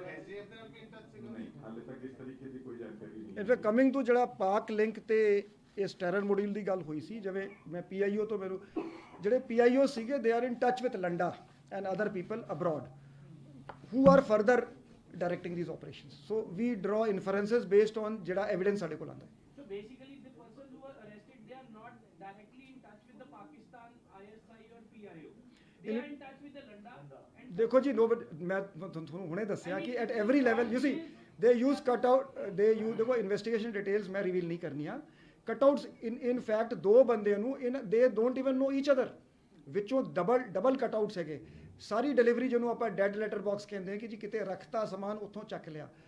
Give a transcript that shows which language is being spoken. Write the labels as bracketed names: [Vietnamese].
[Punjabi] SJF ਦੇ ਨਾਲ ਵੀ in touch ਸੀਗਾ? ਨਹੀਂ ਹਾਲੇ ਤੱਕ ਇਸ ਤਰੀਕੇ ਦੀ ਕੋਈ ਜਾਣਕਾਰੀ ਨਹੀਂ। [English] in fact coming to [Punjabi] ਜਿਹੜਾ ਪਾਕ ਲਿੰਕ ਤੇ ਇਸ ਟੈਰਰ ਮੋਡਿਊਲ ਦੀ ਗੱਲ ਹੋਈ ਸੀ, ਜਿਵੇਂ ਮੈਂ PIO ਤੋਂ ਮੈਨੂੰ ਜਿਹੜੇ PIO ਸੀਗੇ [English] They are in touch with Landa and other people abroad who are further directing these operations. So we draw inferences based on ਜਿਹੜਾ evidence [Punjabi] ਸਾਡੇ ਕੋਲ ਆਉਂਦਾ ਹੈ. [English] So basically the persons who were arrested, they are not directly in touch with the Pakistan ISI or PIO. They are in touch with the Landa and [Punjabi] ਦੇਖੋ ਜੀ ਮੈਂ ਤੁਹਾਨੂੰ ਹੁਣੇ ਦੱਸਿਆ ਕਿ [English] at every level you see they use [Punjabi] cutout they use ਦੇਖੋ investigation details ਮੈਂ reveal ਨਹੀਂ ਕਰਨੀਆਂ. ਕਟਆਊਟਸ ਇਨ ਫੈਕਟ ਦੋ ਬੰਦਿਆਂ ਨੂੰ [English] they don't even know each other [Punjabi] ਵਿੱਚੋਂ ਡਬਲ ਕਟਆਊਟਸ ਹੈਗੇ. ਸਾਰੀ ਡਿਲੀਵਰੀ ਜਿਹਨੂੰ ਆਪਾਂ ਡੈਡ ਲੈਟਰ ਬਾਕਸ ਕਹਿੰਦੇ ਹਾਂ ਕਿ ਜੀ ਕਿਤੇ ਰੱਖਤਾ ਸਮਾਨ ਉੱਥੋਂ ਚੱਕ ਲਿਆ.